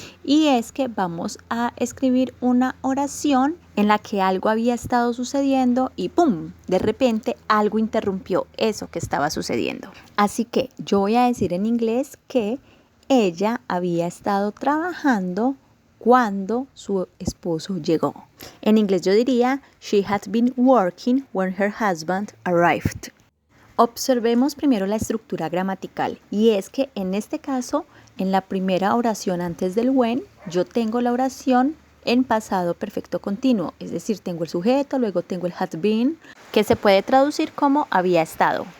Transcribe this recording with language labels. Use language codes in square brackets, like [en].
[es] Y es que vamos a escribir una oración en la que algo había estado sucediendo y ¡pum!, de repente algo interrumpió eso que estaba sucediendo. Así que yo voy a decir en inglés que ella había estado trabajando cuando su esposo llegó. En inglés yo diría, [en] she had been working when her husband arrived. [es] Observemos primero la estructura gramatical y es que en este caso, en la primera oración antes del when, yo tengo la oración en pasado perfecto continuo, es decir, tengo el sujeto, luego tengo el had been, que se puede traducir como había estado.